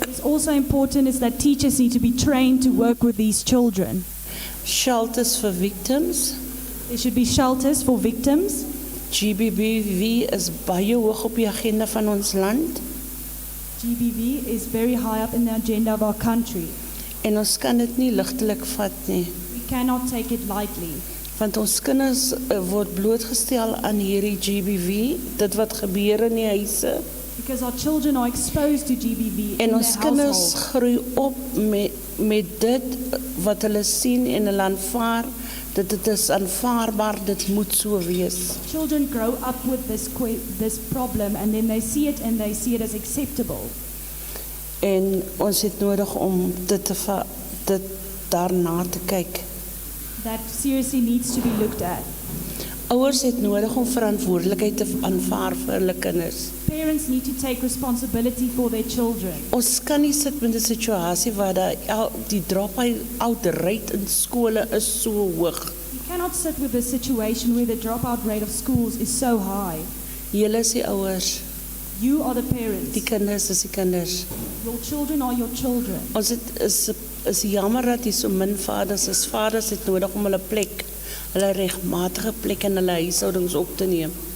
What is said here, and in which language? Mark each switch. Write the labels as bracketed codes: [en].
[en] What's also important is that teachers need to be trained to work with these children. Shelters for victims. There should be shelters for victims. [af] GBV is baie hoog op die agenda van ons land. [en] GBV is very high up in the agenda of our country. [af] En ons kan dit nie ligtelik vat nie. [en] We cannot take it lightly. [af] Want ons kinders word blootgestel aan hierdie GBV, dit wat gebeur in die huise. [en] Because our children are exposed to GBV in [af] En [en] their [af] ons kinders [en] household. [af] groei op met dit wat hulle sien en hulle aanvaar, dat dit is aanvaarbaar, dit moet so wees. [en] Children grow up with this problem and then they see it and they see it as acceptable. [af] En ons het nodig om dit daarna te kyk. [en] That seriously needs to be looked at. [af] Ouers het nodig om verantwoordelikheid te aanvaar vir hulle kinders. [en] Parents need to take responsibility for their children. [af] Ons kan nie sit met 'n situasie waar die drop-out rate in skole is so hoog. [en] You cannot sit with a situation where the dropout rate of schools is so high. [af] Julle is die ouers, [en] You are the parents. [af] die kinders is die kinders. [en] Your children are your children. [af] Ons is jammer dat hier so min vaders is. Vaders het nodig om hulle plek, hulle regmatige plek in hulle huishoudings op te neem.